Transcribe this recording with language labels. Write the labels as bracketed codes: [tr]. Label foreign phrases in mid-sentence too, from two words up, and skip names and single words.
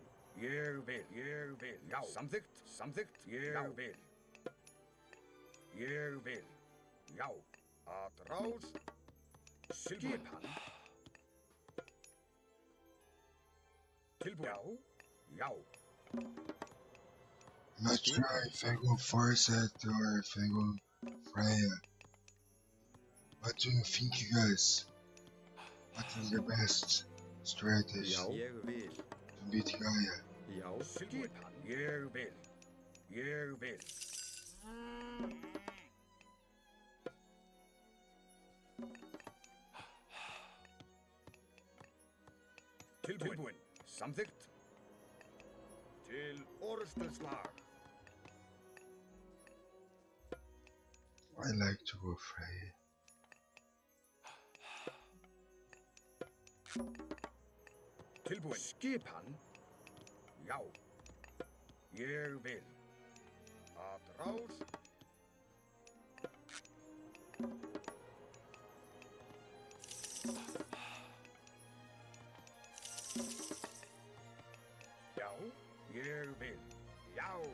[is] Ég vil. Já. Samþykkt. Samþykkt. Ég vil. Ég vil. Já. Atrás. Skipan. Tilbúin. Já. [en] I'm not sure if I go Farset or if I go Freya. What do you think, you guys? What is the best strategy [is] Já. Ég vil. [en] to beat Gaia? [is] Já. Skipan. Ég vil. Ég vil. Tilbúin. Samþykkt. Til orrustuslag. [en] I like to go Freya. [is] Tilbúin. Skipan. Já. Ég vil. Atrás. Já, ég vil. Já.